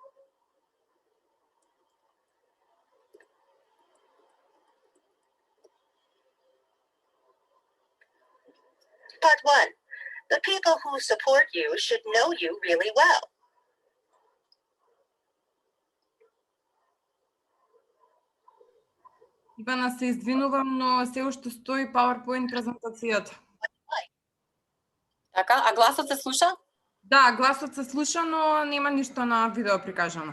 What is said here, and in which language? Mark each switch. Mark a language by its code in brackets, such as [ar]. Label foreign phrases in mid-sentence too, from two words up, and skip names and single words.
[en] Part 1. The people who support you should know you really well. [mk] Ивана, се извинувам, но се уште стои PowerPoint презентацијата. Така, а гласот се слуша? Да, гласот се слуша, но нема ништо на видео прикажано.